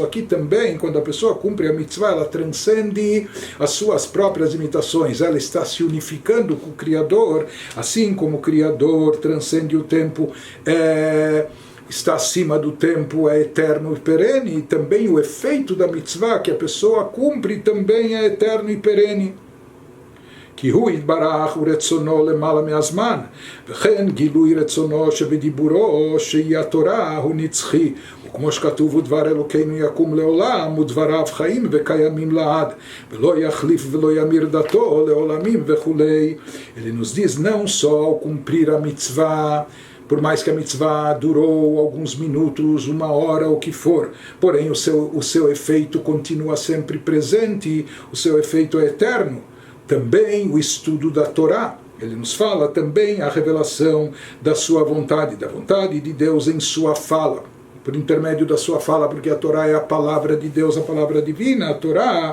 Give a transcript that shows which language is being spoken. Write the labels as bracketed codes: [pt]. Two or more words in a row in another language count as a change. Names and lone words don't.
[pt] Aqui também, quando a pessoa cumpre a mitzvah, ela transcende as suas próprias limitações, ela está se unificando com o Criador, assim como o Criador transcende o tempo, está acima do tempo, é eterno e perene, e também o efeito da mitzvah que a pessoa cumpre também é eterno e perene. [he] כי הוא יתברך ורצונו למעלה מהזמן, וכן גילוי רצונו שבדיבורו שהיא התורה הוא נצחי, וכמו שכתוב ודבר אלוקינו יקום לעולם, ודבריו חיים וקיימים לעד, ולא יחליף ולא ימיר דתו לעולמים וכולי. [pt] Ele nos diz não só ao cumprir a mitzvah, por mais que a mitzvah durou alguns minutos, uma hora, o que for, porém o seu efeito continua sempre presente, o seu efeito é eterno. Também o estudo da Torá, ele nos fala também a revelação da sua vontade, da vontade de Deus em sua fala, por intermédio da sua fala, porque a Torá é a palavra de Deus, a palavra divina, a Torá.